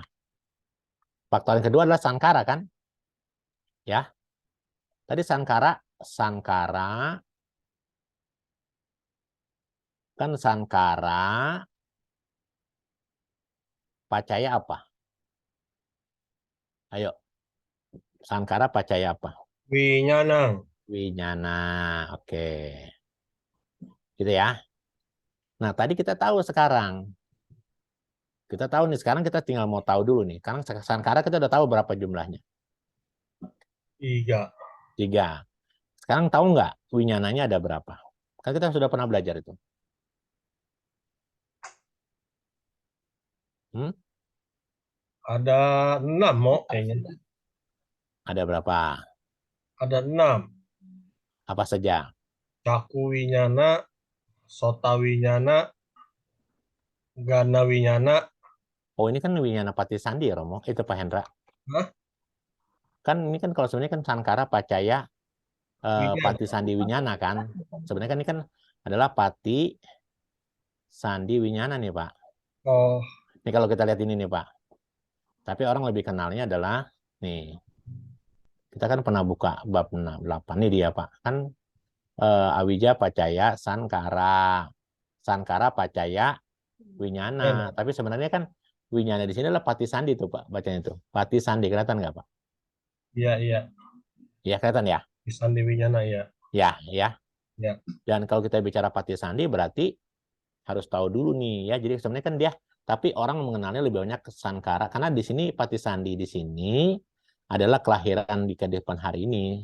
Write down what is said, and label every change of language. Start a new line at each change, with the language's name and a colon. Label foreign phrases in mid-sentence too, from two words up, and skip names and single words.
Indonesian: Faktor yang kedua adalah sankara kan? Ya. Tadi sankara kan
Pali: sankara pacaya
Indonesian: apa? Ayo.
Pali: Sankara pacaya apa?
Indonesian: Winyana. Winyana. Oke. Gitu ya. Nah, tadi kita tahu sekarang. Kita tahu nih, sekarang kita tinggal mau tahu dulu nih. Karena sankara kita udah tahu berapa jumlahnya. 3. 3. Sekarang tahu nggak winyananya ada berapa? Kan kita sudah pernah belajar itu. Ada 6 mo kayaknya. Ada berapa? Ada 6. Apa saja?
Pali: Caku winyana, sota winyana, gana winyana.
Indonesian: Oh, ini kan
Pali: winyana pati sandi
Indonesian: ya, Romo. Itu Pak Hendra. Hah? Kan ini kan kalau sebenarnya kan
Pali: sankara pacaya pati sandi winyana
Indonesian: kan. Sebenarnya kan ini kan adalah
Pali: pati sandi winyana
Indonesian: nih, Pak. Oh. Ini kalau kita lihat ini nih Pak. Tapi orang lebih kenalnya adalah nih. Kita kan pernah buka bab 8 nih dia Pak.
Pali: Kan awija pacaya sankara. Sankara pacaya winyana.
Indonesian: Tapi sebenarnya kan winyana di sini adalah patisandi tuh Pak, bacanya itu. Patisandi, kelihatan nggak Pak? Iya, iya. Iya kelihatan ya?
Pali: Pisandi Winyana, ya.
Indonesian: Ya, ya. Ya. Dan kalau kita bicara patisandi berarti harus tahu dulu nih ya. Jadi sebenarnya kan dia, tapi orang mengenalnya lebih banyak ke sankara karena di sini patisandi di sini adalah kelahiran di kehidupan hari ini.